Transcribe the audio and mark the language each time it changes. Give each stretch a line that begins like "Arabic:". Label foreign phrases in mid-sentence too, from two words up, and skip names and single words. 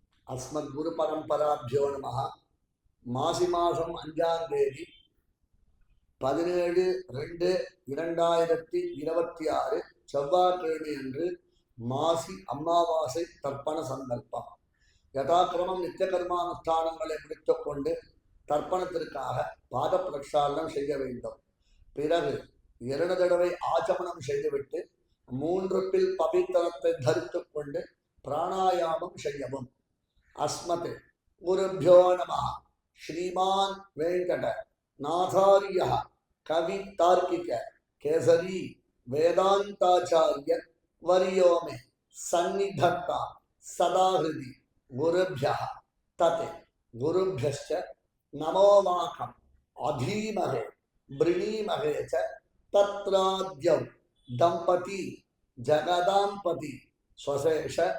Sanskrit: अस्मद्गुरु परंपराभ्यो नमः।
Tamil: மாசி மாசம் 5ஆம் தேதி 17-2-2026 செவ்வாய்க்கிழமை அன்று மாசி அமாவாசை தர்ப்பண சங்கல்பம். யதாக்கிரமம் நித்திய கர்மானுஷ்டானங்களை முடித்துக் கொண்டு தர்ப்பணத்திற்காக பாத பிரக்ஷாலனம் செய்ய வேண்டும். பிறகு 2 தடவை ஆச்சமனம் செய்துவிட்டு 3 பில் பவித்திரத்தை தரித்துக் கொண்டு பிராணாயாமம் செய்யவும்.
Sanskrit: अस्मत् गुरुभ्यो नमः। श्रीमान वेंकट नाथार्य कवि तार्किक केसरी वेदांताचार्य वर्यो में सन्निधत्ता सदा हृदि गुरुभ्यः तत् गुरुभ्यश्च नमो वाकम् अधीमहे वृणीमहे च तत्राद्यौ दंपती जगदांपति स्वशेष